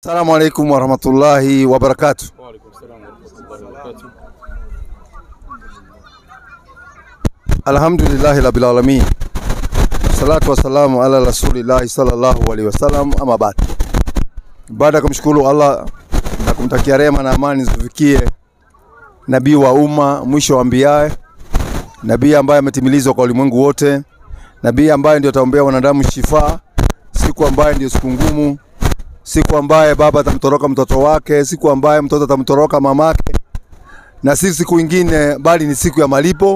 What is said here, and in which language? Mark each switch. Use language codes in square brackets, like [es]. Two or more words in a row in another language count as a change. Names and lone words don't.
[ar] السلام عليكم ورحمة الله وبركاته. وعليكم السلام ورحمة الله وبركاته. الحمد لله رب العالمين. الصلاة والسلام على رسول الله صلى الله عليه وسلم, أما بعد. [sw] Baada kumshukuru Allah na kumtakia rehema na amani zifikie nabii wa umma, mwisho wa anbiya, nabii ambaye ametimilizwa kwa ulimwengu wote, nabii ambaye ndio ataombea wanadamu shifa, siku ambaye ndio siku ngumu, siku ambaye baba atamtoroka mtoto wake, siku ambaye mtoto atamtoroka mamake, na siku nyingine bali ni siku ya malipo.